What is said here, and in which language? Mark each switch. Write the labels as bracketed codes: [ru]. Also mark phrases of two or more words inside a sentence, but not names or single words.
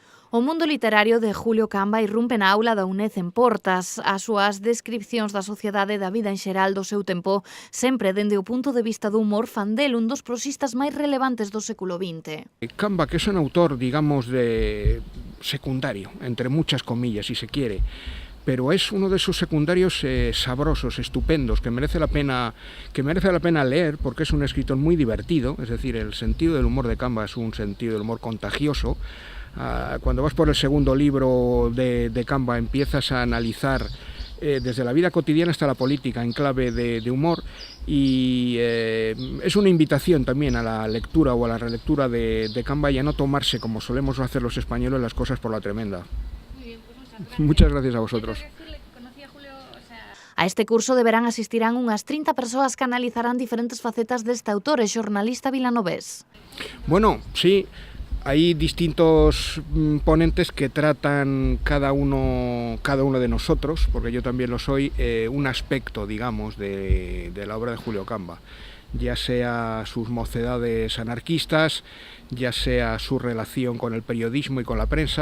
[gl] O mundo literario de Julio Camba irrumpe na aula da UNED en Portas. As súas descripcións da sociedade e da vida en xeral do seu tempo, sempre dende o punto de vista do humor, fan del un dos prosistas máis relevantes do século XX. [es] Camba, que es un autor, digamos, de secundario, entre muchas comillas, si se quiere, pero es uno de esos secundarios sabrosos, estupendos, que merece la pena leer, porque es un escritor muy divertido. Es decir, el sentido del humor de Camba es un sentido del humor contagioso. Cuando vas por el segundo libro de Camba empiezas a analizar desde la vida cotidiana hasta la política en clave de humor, y es una invitación también a la lectura o a la relectura de Camba y a no tomarse, como solemos hacer los españoles, las cosas por la tremenda. Muy bien, pues muchas gracias. Muchas gracias a vosotros. [gl] A este curso deberán asistirán unhas 30 persoas que analizarán diferentes facetas deste autor e xornalista vilanovés. [es] Bueno, sí. Hay distintos ponentes que tratan cada uno de nosotros, porque yo también lo soy, un aspecto, digamos, de la obra de Julio Camba, ya sea sus mocedades anarquistas, ya sea su relación con el periodismo y con la prensa.